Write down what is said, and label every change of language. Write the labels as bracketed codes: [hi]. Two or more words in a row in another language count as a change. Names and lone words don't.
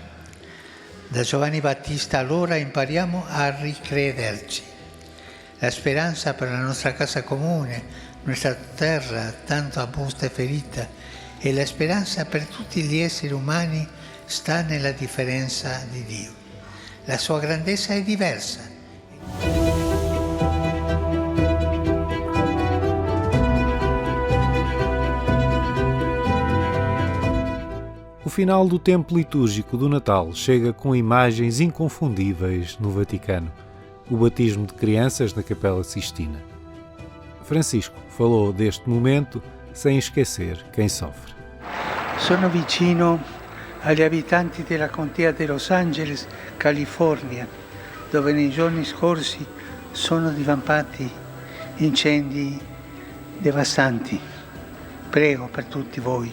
[it] Da Giovanni Battista allora impariamo a ricrederci. La speranza per la nostra casa comune, nostra terra tanto angusta e ferita, e la speranza per tutti gli esseri umani sta nella differenza di Dio. La sua grandezza è diversa. [pt] O final do tempo litúrgico do Natal chega com imagens inconfundíveis no Vaticano. O batismo de crianças na Capela Sistina. Francisco falou deste momento sem esquecer quem sofre. [it] Sono vicino agli abitanti della contea di Los Angeles, California, dove nei giorni scorsi sono divampati incendi devastanti. Prego per tutti voi.